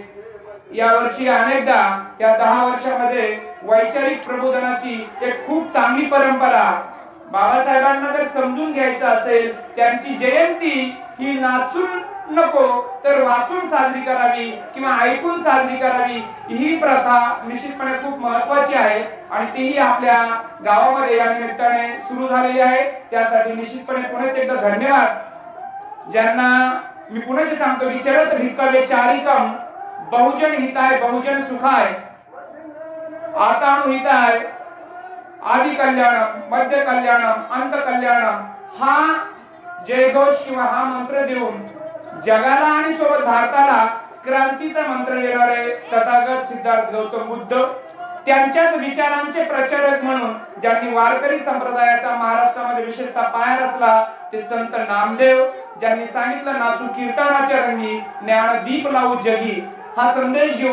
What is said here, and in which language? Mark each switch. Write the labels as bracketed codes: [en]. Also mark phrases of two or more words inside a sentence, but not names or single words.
[mr] यावर्षी अनेकदा या 10 वर्षामध्ये वैचारिक प्रबोधनाची एक खूप चांगली परंपरा, बाबासाहेबांना जर समजून घ्यायचं असेल, त्यांची जयंती ही नाचून नको तर वाचून साजरी करावी किंवा ऐकून साजरी करावी, ही प्रथा निश्चितपणे खूप महत्त्वाची आहे आणि तीही आपल्या गावामध्ये या निमित्ताने सुरू झालेली आहे। त्यासाठी निश्चितपणे पुन्हा एकदा धन्यवाद। ज्यांना मी पुन्हा सांगतो की [pi] चरत भिक्कवे चारिकम, बहुजन हिताय बहुजन सुखाय, आतानु हिताय आदि कल्याणम मध्य कल्याणम अंत कल्याणम, [mr] हा जयघोष किंवा हा मंत्र देऊन जगाला आणि सोबत भारताला क्रांतीचा मंत्र देणारे तथागत सिद्धार्थ गौतम बुद्ध, त्यांच्याच विचारांचे प्रचारक म्हणून ज्यांनी वारकरी संप्रदायाचा महाराष्ट्रामध्ये विशेषतः पाया रचला ते संत नामदेव, ज्यांनी सांगितलं नाचू कीर्तनाच्या रंगी, ज्ञानदीप लावू जगी, हा संदेश घेऊन,